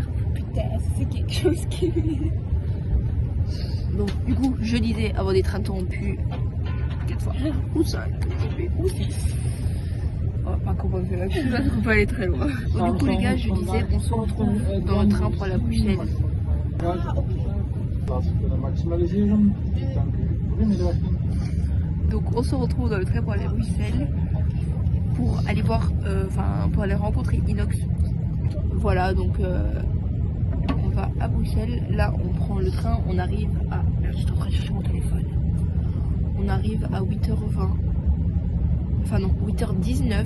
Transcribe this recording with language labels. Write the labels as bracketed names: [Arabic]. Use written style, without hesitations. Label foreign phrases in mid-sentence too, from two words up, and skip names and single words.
[French] putain, c'est quelque chose qui. Donc, du coup, je disais avoir des trains interrompus 4 fois ou 5 ou 6. Oh, pas comment faire la coupe, parce qu'on peut aller très loin. Donc, du coup, les gars, je disais, on se retrouve dans le train pour aller à Bruxelles. [Dutch] Plaats kunnen maximaliseren. Dank u. Goedemiddag. [French] Donc, on se retrouve dans le train pour aller à Bruxelles pour aller voir, pour aller rencontrer Inox. Voilà, donc on va à Bruxelles. Là, on prend le train, on arrive à. Je suis en train de chercher mon téléphone. On arrive à 8h20. Enfin, non, 8h19.